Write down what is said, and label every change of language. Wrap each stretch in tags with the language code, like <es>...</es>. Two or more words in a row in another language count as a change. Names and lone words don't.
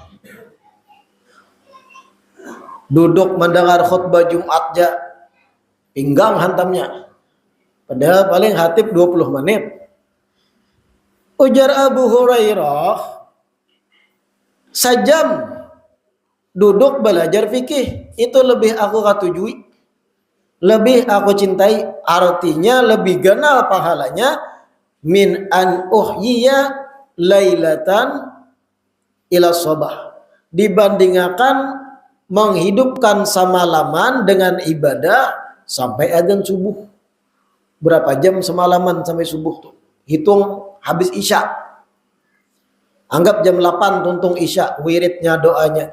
<id>Duduk mendengar khutbah Jumat aja pinggang hantamnya, padahal paling khatib 20 menit.</id> <bjn>Ujar Abu Hurairah, sejam duduk belajar fikih itu lebih aku katujui, lebih aku cintai, artinya lebih ganal pahalanya,</bjn> <ar>من أن أحيي ليلة إلى الصباح,</ar> <id>dibandingkan menghidupkan semalaman dengan ibadah sampai adzan subuh. Berapa jam semalaman sampai subuh tuh? Hitung habis isya.</id> <bjn>Anggap jam 8 tuntung isya, wiridnya doanya.</bjn>